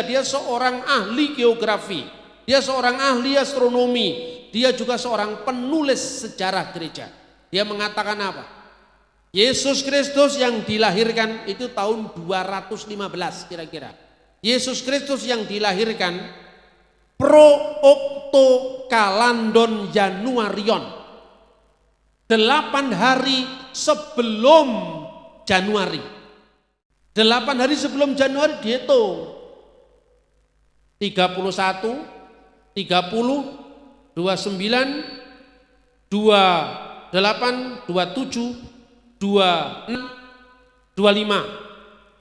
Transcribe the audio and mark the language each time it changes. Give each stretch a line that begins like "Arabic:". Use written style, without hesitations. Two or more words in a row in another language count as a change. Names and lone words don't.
Indonesian: Dia seorang ahli geografi, dia seorang ahli astronomi, dia juga seorang penulis sejarah gereja. Dia mengatakan apa? Yesus Kristus yang dilahirkan itu tahun 215 kira-kira. Yesus Kristus yang dilahirkan
Latin: pro octo kalandon Januarion,
Indonesian: 8 hari sebelum Januari. 8 hari sebelum Januari dihitung 31, 30, 29, 28, 27, 26, 25.